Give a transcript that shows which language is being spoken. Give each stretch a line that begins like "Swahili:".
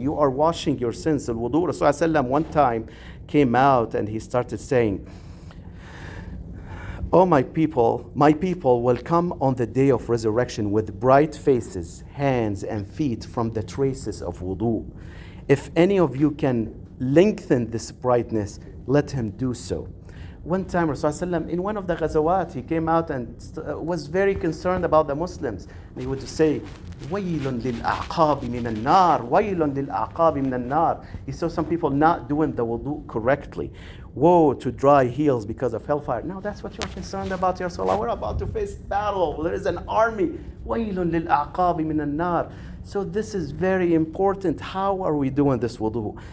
English: You are washing your sins. Al-wudu, Rasulullah one time came out and he started saying, "Oh my people will come on the day of resurrection with bright faces, hands and feet from the traces of wudu. If any of you can lengthen this brightness, let him do so." One time Rasulullah in one of the ghazawat, he came out and was very concerned about the Muslims. And he would say,
Arabic: وَيْلٌ لِلْأَعْقَابِ مِنَ النَّارِ وَيْلٌ لِلْأَعْقَابِ مِنَ النَّارِ.
English: He saw some people not doing the wudu correctly. Woe to dry heels because of hellfire. No, that's what you're concerned about, Ya Rasulullah. We're about to face battle. There is an army.
Arabic: وَيْلٌ لِلْأَعْقَابِ مِنَ النَّارِ.
English: So this is very important. How are we doing this wudu?